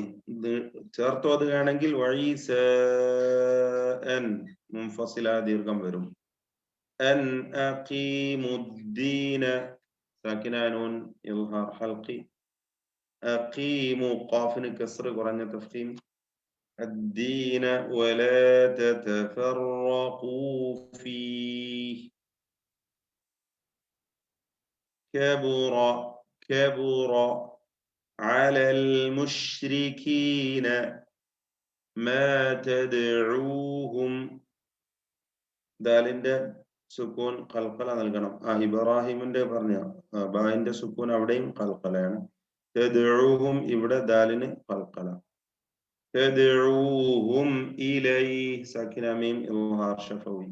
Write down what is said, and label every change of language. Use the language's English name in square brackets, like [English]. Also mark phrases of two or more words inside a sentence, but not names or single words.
[Malayalam] ഇത് ചേർത്ത് ഓതുകയാണെങ്കിൽ [Arabic] وعيسى أن منفصل [Malayalam] ദീർഘം വരും. [Arabic] أن أقيموا الدين ساكنة نون إظهار حلقي. أقيموا قاف كسر [Malayalam] കുറഞ്ഞ തഫ്ഖീം. [Arabic] الدين ولا تتفرقوا فيه. كبر كبر على المشركين ما تدعوهم. [Malayalam] ദാലിന്റെ [Arabic] سكون قلقلة [Malayalam] നൽകണം. ഇബ്രാഹിമിന്റെ പറഞ്ഞ ബായിന്റെ സുക്കൂൻ അവിടെയും ഖൽഖലയാണ്. തദ്ഉഹും ഇവിടെ ദാലിന് ഖൽഖല. [Arabic] تدعوهم إليه ساكنة ميم إظهار شفوي.